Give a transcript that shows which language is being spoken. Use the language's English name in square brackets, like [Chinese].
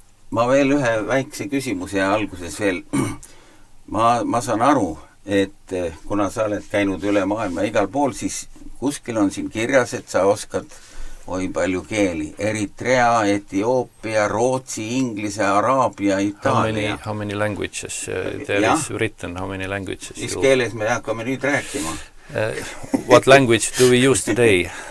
[Estonian] Ma veel ühe väikse küsimuse alguses veel. Ma saan aru, et kuna sa oled käinud üle maailma igal pool, siis kuskil on siin kirjas, et sa oskad palju keeli. Eritrea, Etioopia, Rootsi, Inglise, Araabia, Itaalia. [English] How many languages there is written? How many languages? [Estonian] Mis keeles me hakkame nüüd rääkima? [English] What language do we use today?